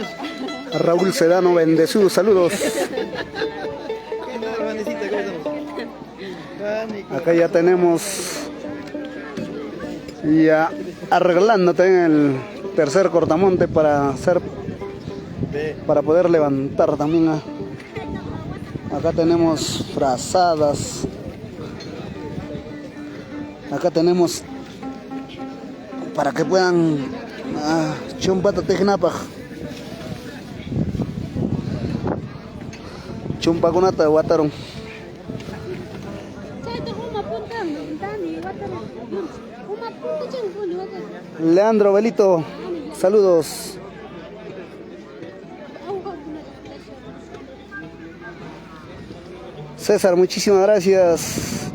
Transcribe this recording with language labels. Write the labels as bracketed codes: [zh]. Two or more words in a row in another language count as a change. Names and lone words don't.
[es] Raúl Sedano Bendecido, saludos. Acá ya tenemos ya arreglándote en el tercer cortamonte para poder levantar también. Acá tenemos frazadas. Acá tenemos para que puedan [qu] chumpata tejnapaj. Chumpakunata wataron. [es] Leandro Belito, saludos. César, muchísimas gracias.